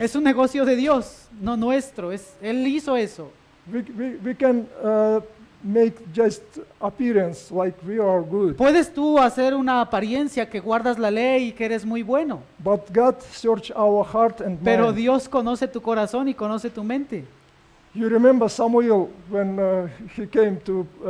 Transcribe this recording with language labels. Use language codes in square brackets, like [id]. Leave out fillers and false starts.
[es] Es un negocio de Dios, no nuestro. Él hizo eso. [en] We can make just appearance like we are good, [es] Puedes tú hacer una apariencia que guardas la ley y que eres muy bueno, [en] but God search our heart and [es] pero [en] mind. [es] Dios conoce tu corazón y conoce tu mente. [en] You remember Samuel when he came to